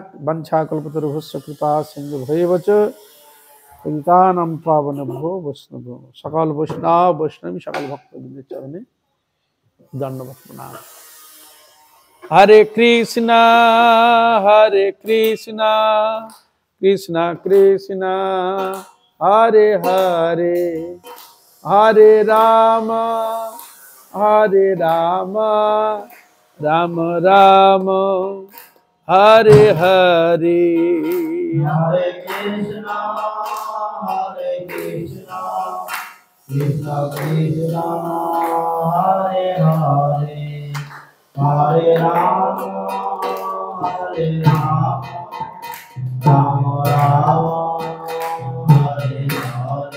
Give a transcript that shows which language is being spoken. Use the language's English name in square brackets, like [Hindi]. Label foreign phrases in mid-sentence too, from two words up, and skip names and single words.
[Sanskrit] বাঞ্ছা কল্পতরুভ্যশ্চ কৃপা সিন্ধু ভৈবচ পতিতানাং পাবনেভ্যো বৈষ্ণব। [Bangla] সকল বৈষ্ণব বৈষ্ণবী সকল ভক্তবৃন্দের চরণে দণ্ডবৎ প্রণাম। [Sanskrit] হরে কৃষ্ণ কৃষ্ণ কৃষ্ণ হরে হরে, হরে রাম রাম রাম হরে হরে। Hare Krishna, Krishna Krishna, Hare Hare, Hare Rama, Rama Rama, Hare Hare.